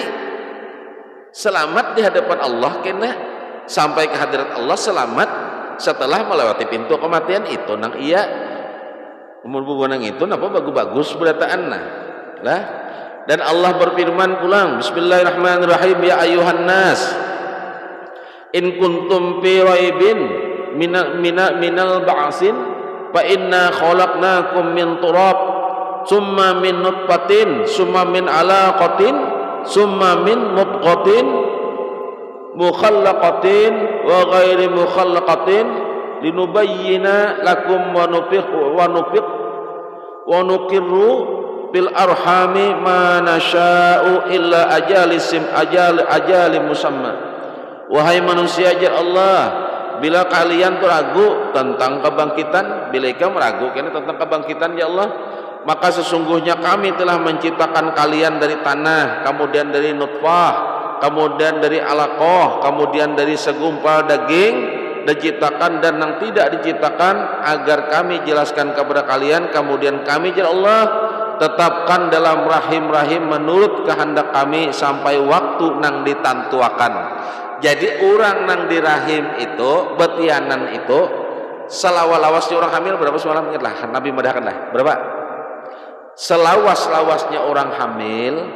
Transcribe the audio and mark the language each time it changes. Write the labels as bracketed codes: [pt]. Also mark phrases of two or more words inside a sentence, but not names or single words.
[bjn] Selamat di hadapan Allah kena sampai ke hadirat Allah selamat setelah melewati pintu kematian itu nang iya. Umur nang itu napa bagus-bagus berataan nah. Lah dan Allah berfirman pulang [ar] بسم الله الرحمن الرحيم يا أيها الناس إن كنتم في ريب من البعث فإنا خلقناكم من تراب ثم من نطفة ثم من علقة ثم من مضغة مخلقة وغير مخلقة لنبين لكم ونقر في الأرحام ما نشاء إلى أجل مسمى. [id] Wahai manusia ajar Allah, bila kalian tuh ragu tentang kebangkitan, bila kamu ragu tentang kebangkitan ya Allah, maka sesungguhnya kami telah menciptakan kalian dari tanah, kemudian dari nutfah, kemudian dari alaqah, kemudian dari segumpal daging, diciptakan dan yang tidak diciptakan agar kami jelaskan kepada kalian. Kemudian kami ya Allah tetapkan dalam rahim-rahim menurut kehendak kami sampai waktu [bjn] nang ditantuakan. Jadi orang nang di rahim itu betianan itu selawas-lawasnya orang hamil berapa semalam ingat lah Nabi medahkan lah berapa selawas-lawasnya orang hamil